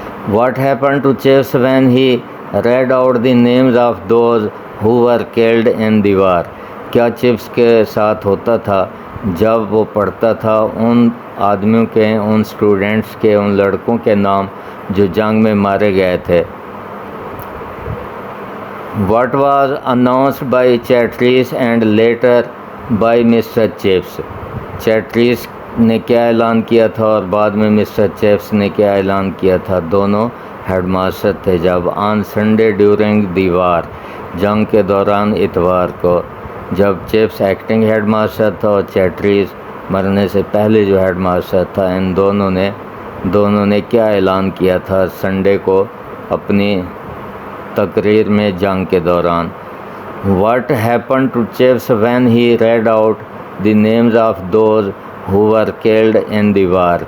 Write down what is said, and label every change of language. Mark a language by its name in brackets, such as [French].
[English] What happen to Chips when he read out the names of those who were killed in the war? [Urdu] کیا chips کے ساتھ ہوتا تھا جب وہ پڑھتا تھا ان آدمیوں کے، ان اسٹوڈنٹس کے، ان لڑکوں کے نام جو جنگ میں مارے گئے تھے. [English] What was announced by Chatterjee and later by Mr. Chips. [Urdu] چیٹریس نے کیا اعلان کیا تھا اور بعد میں مسٹر چیپس نے کیا اعلان کیا تھا؟ دونوں ہیڈ ماسٹر تھے. جب [English] on Sunday during the war, [Urdu] جنگ کے دوران اتوار کو، جب چیپس ایکٹنگ ہیڈ ماسٹر تھا اور چیٹریس مرنے سے پہلے جو ہیڈ ماسٹر تھا، ان دونوں نے کیا اعلان کیا تھا سنڈے کو اپنی تقریر میں جنگ کے دوران؟ [English] What happened to Chips when he read out the names of those who were killed in the war.